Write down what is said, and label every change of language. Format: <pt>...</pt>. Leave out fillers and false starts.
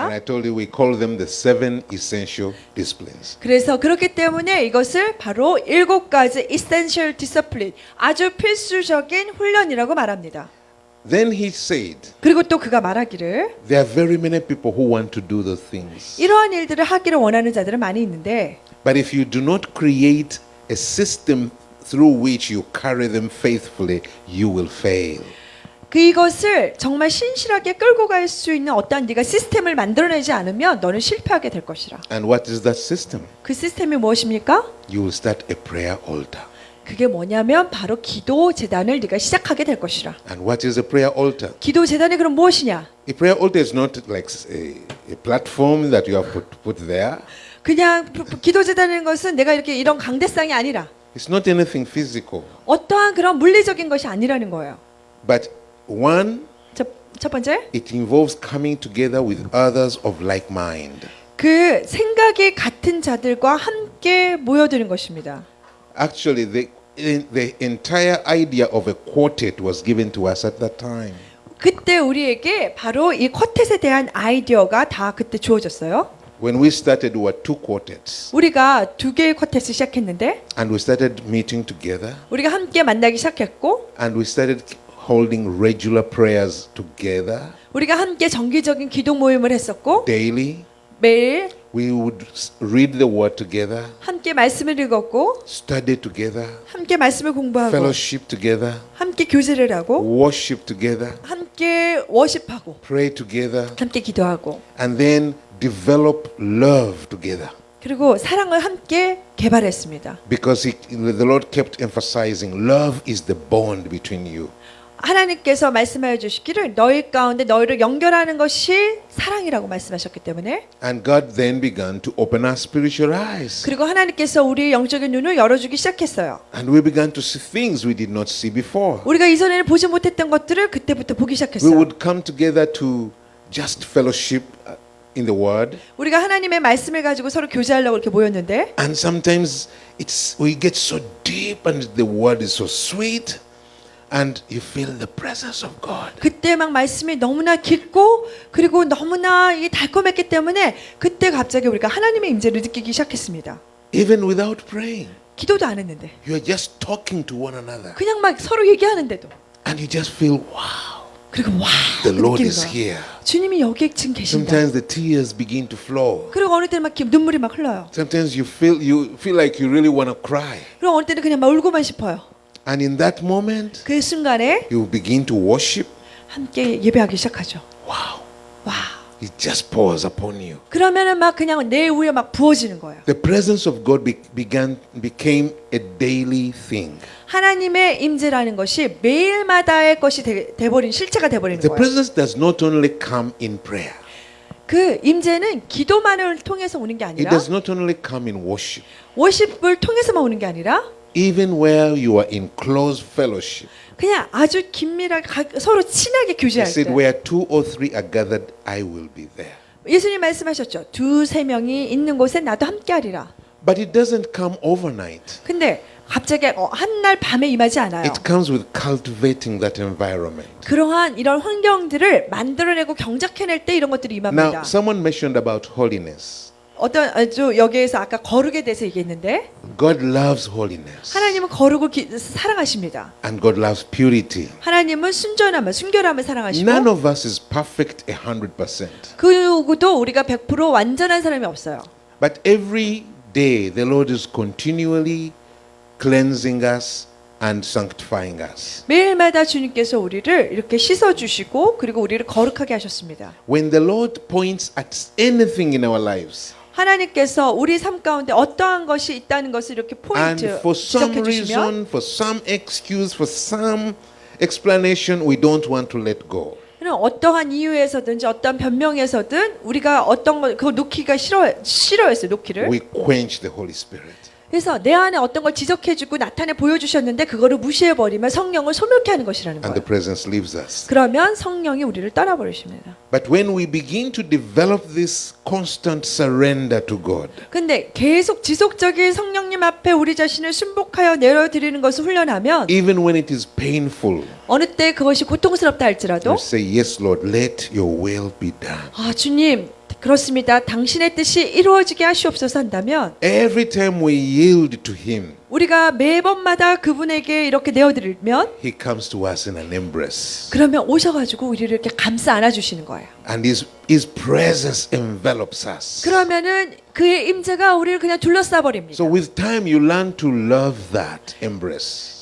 <en>And I told you we call them the 7 essential disciplines.</en> <ko>그래서 그렇기 때문에 이것을 바로 7가지</ko> <en>essential discipline,</en> <ko>아주 필수적인 훈련이라고 말합니다.</ko> <en>Then he said,</en> <ko>그리고 또 그가 말하기를</ko> <en>there are very many people who want to do those things.</en> <ko>이러한 일들을 하기를 원하는 자들은 많이 있는데</ko> <en>But if you do not create a system through which you carry them faithfully, you will fail.</en> <ko>그것을 정말 신실하게 끌고 갈 수 있는 어떠한 네가 시스템을 만들어내지 않으면 너는 실패하게 될 것이라.</ko> <en>And what is that system?</en> <ko>그 시스템이 무엇입니까?</ko> <en>You will start a prayer altar.</en> <ko>그게 뭐냐면 바로 기도 재단을 네가 시작하게 될 것이라.</ko> <en>And what is a prayer altar?</en> <ko>기도 재단이 그럼 무엇이냐?</ko> <en>A prayer altar is not like a platform that you have put there.</en> <ko>그냥 기도 재단이라는 것은 내가 이렇게 이런 강대상이 아니라</ko> <en>It's not anything physical.</en> <ko>어떠한 그런 물리적인 것이 아니라는 거예요.</ko> <en>But one,</en> <ko>첫 번째,</ko> <en>it involves coming together with others of like mind.</en> <ko>그 생각이 같은 자들과 함께 모여드는 것입니다.</ko> <en>Actually, the entire idea of a quartet was given to us at that time.</en> <ko>그때 우리에게 바로 이 쿼텟에 대한 아이디어가 다 그때 주어졌어요.</ko> <en>When we started, we were two quartets.</en> <ko>우리가 두 개의 쿼텟을 시작했는데</ko> <en>And we started meeting together.</en> <ko>우리가 함께 만나기 시작했고</ko> <en>And we started holding regular prayers together</en> <ko>우리가 함께 정기적인 기도 모임을 했었고</ko> <en>daily.</en> <ko>매일</ko> <en>We would read the word together,</en> <ko>함께 말씀을 읽었고</ko> <en>study together,</en> <ko>함께 말씀을 공부하고</ko> <en>fellowship together,</en> <ko>함께 교제를 하고</ko> <en>worship together,</en> <ko>함께 워십하고</ko> <en>pray together,</en> <ko>함께 기도하고</ko> <en>and then develop love together.</en> <ko>그리고 사랑을 함께 개발했습니다.</ko> <en>Because the Lord kept emphasizing love is the bond between you.</en> <ko>하나님께서 말씀하여 주시기를 너희 가운데 너희를 연결하는 것이 사랑이라고 말씀하셨기 때문에</ko> <en>And God then began to open our spiritual eyes.</en> <ko>그리고 하나님께서 우리의 영적인 눈을 열어주기 시작했어요.</ko> <en>And we began to see things we did not see before.</en> <ko>우리가 이전에는 보지 못했던 것들을 그때부터 보기</ko> <en>We</en> <ko>시작했어요.</ko> <en>would come together to just fellowship in the Word.</en> <ko>우리가 하나님의 말씀을 가지고 서로 교제하려고 이렇게 모였는데</ko> <en>And sometimes we get so deep and the Word is so sweet. And you feel the presence of God.</en> <ko>그때 막 말씀이 너무나 깊고 그리고 너무나 이 달콤했기 때문에 그때 갑자기 우리가 하나님의 임재를 느끼기 시작했습니다.</ko> <en>Even without praying.</en> <ko>기도도 안 했는데</ko> <en>You are just talking to one another.</en> <ko>그냥 막 서로 얘기하는데도</ko> <en>And you just feel, wow,</en> <ko>그리고 와</ko> <en>the Lord</en> <ko>느끼는</ko> <en>is</en> <ko>거야.</ko> <en>here.</en> <ko>주님이 여기에 지금 계신다.</ko> <en>Sometimes the tears begin to flow.</en> <ko>그리고 어느 때는 막 눈물이 막 흘러요.</ko> <en>Sometimes you feel like you really want to cry.</en> <ko>그리고 어느 때는 그냥 막 울고만 싶어요.</ko> <en>And in that moment,</en> <ko>그 순간에</ko> <en>you begin to worship.</en> <ko>함께 예배하기 시작하죠.</ko> <en>Wow,</en> <ko>와.</ko> <en>it just pours upon you.</en> <ko>그러면은 막 그냥 내 위에 막 부어지는 거예요.</ko> <en>The presence of God became a daily thing.</en> <ko>하나님의 임재라는 것이 매일마다의 것이 돼버린 실체가 돼버리는</ko> <en>The presence does not only come in prayer.</en> <ko>그 임재는 기도만을 통해서 오는 게 아니라</ko> <en>does not only come in worship.</en> <ko>워십을 통해서만 오는 게 아니라</ko> <en>Even where you are in close fellowship.</en> <ko>그냥 아주 긴밀하게 서로 친하게</ko> <en>He</en> <ko>교제할</ko> <en>said,</en> <ko>때</ko> <en>where 2 or 3 are gathered, I will be there.</en> <ko>예수님 말씀하셨죠. 2-3명이 있는 곳에 나도 함께하리라.</ko> <en>But it doesn't come overnight.</en> <ko>근데 갑자기 한날 밤에 임하지 않아요.</ko> <en>It comes with cultivating that environment.</en> <ko>그러한 이런 환경들을 만들어내고 경작해낼 때 이런 것들이 임합니다.</ko> <en>Now, someone mentioned about holiness.</en> <ko>어떤 아주 여기에서 아까 거룩에 대해서 얘기했는데</ko> <en>God loves holiness.</en> <ko>하나님은 거룩을 사랑하십니다.</ko> <en>And God loves purity.</en> <ko>하나님은 순결함을 사랑하시고</ko> <en>None of us is perfect 100%.</en> <ko>그 누구도 우리가 100% 완전한 사람이 없어요.</ko> <en>But every day the Lord is continually cleansing us and sanctifying us.</en> <ko>매일마다 주님께서 우리를 이렇게 씻어주시고 그리고 우리를 거룩하게 하셨습니다.</ko> <en>When the Lord points at anything in our lives,</en> <ko>하나님께서 우리 삶 가운데 어떠한 것이 있다는 것을 이렇게</ko> <en>and 포인트 for some</en> <ko>지적해 주시면</ko> <en>reason, for some excuse, for some explanation, we don't want to let go.</en> <ko>어떠한 이유에서든지 어떠한 변명에서든 우리가 어떤 걸 그거 놓기가 싫어했어요. 놓기를.</ko> <en>We quench the Holy Spirit.</en> <ko>그래서 내 안에 어떤 걸 지적해주고 나타내 보여주셨는데 그거를 무시해버리면 성령을 소멸케 하는 것이라는</ko> <en>And the presence leaves us.</en> <ko>그러면 성령이 우리를 떠나버리십니다.</ko> <en>But when we begin to develop this constant surrender to God,</en> <ko>근데 계속 지속적인 성령님 앞에 우리 자신을 순복하여 내려드리는 것을 훈련하면</ko> <en>even when it is painful,</en> <ko>어느 때 그것이 고통스럽다 할지라도</ko> <en>we say, yes, Lord, let your will be done.</en> <ko>아 주님 그렇습니다. 당신의 뜻이 이루어지게 하시옵소서 한다면</ko> <en>Every time we yield to Him,</en> <ko>우리가 매번마다 그분에게 이렇게 내어드리면</ko> <en>He comes to us in an embrace.</en> <ko>그러면 오셔가지고 우리를 이렇게 감싸 안아주시는 거예요.</ko> <en>And His presence envelops us.</en> <ko>그러면은 그의 임재가 우리를 그냥 둘러싸 버립니다.</ko> <en>So with time, you learn to love that embrace.</en>